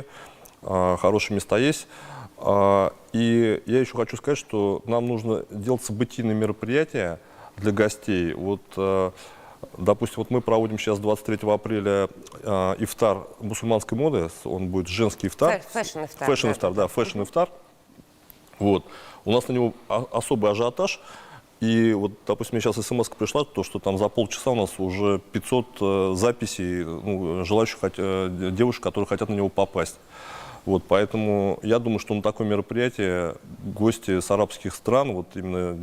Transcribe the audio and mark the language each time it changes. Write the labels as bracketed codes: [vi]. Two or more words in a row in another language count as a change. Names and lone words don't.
[ru] Хорошие места есть. И я еще хочу сказать, что нам нужно делать событийные мероприятия для гостей. Вот, допустим, вот мы проводим сейчас 23 апреля ифтар мусульманской моды. Он будет женский ифтар. Фэшн-ифтар. Фэшн-ифтар, да, фэшн-ифтар. Вот. У нас на него особый ажиотаж. И вот, допустим, мне сейчас смс пришла, то, что там за полчаса у нас уже 500 записей, ну, желающих девушек, которые хотят на него попасть. Вот, поэтому я думаю, что на такое мероприятие гости с арабских стран вот именно